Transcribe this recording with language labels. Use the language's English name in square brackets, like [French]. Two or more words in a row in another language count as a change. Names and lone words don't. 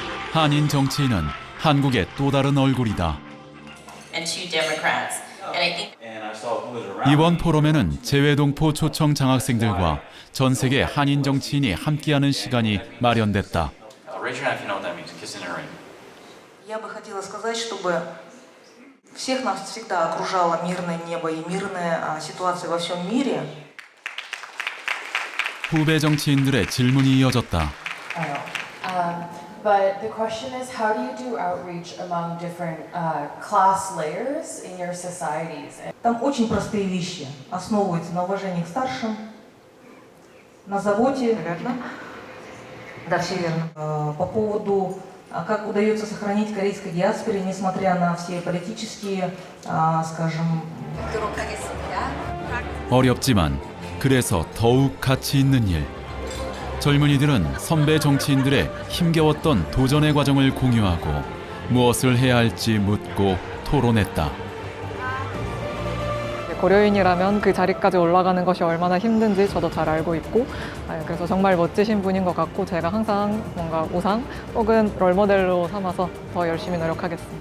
[Korean] 한인 정치인은 한국의 또 다른 얼굴이다. 이번 포럼에는 재외동포 초청 장학생들과 전 세계 한인 정치인이 함께하는 시간이 마련됐다. [Russian] Я бы хотела сказать, чтобы всех нас всегда окружало мирное небо и мирная ситуация во всем мире. [Korean] 후배 정치인들의 질문이 이어졌다. [English] But the question is, how do you do outreach among different class layers in your societies? [Russian] Там очень простые вещи. Основываются на уважении к старшим, на заботе. Верно? Да, все верно. По поводу, как удается сохранить корейской диаспоре, несмотря на все политические, скажем... [Korean] 어렵지만 그래서 더욱 가치 있는 일. 젊은이들은 선배 정치인들의 힘겨웠던 도전의 과정을 공유하고 무엇을 해야 할지 묻고 토론했다. 고려인이라면 그 자리까지 올라가는 것이 얼마나 힘든지 저도 잘 알고 있고, 그래서 정말 멋지신 분인 것 같고 제가 항상 뭔가 우상 혹은 롤모델로 삼아서 더 열심히 노력하겠습니다.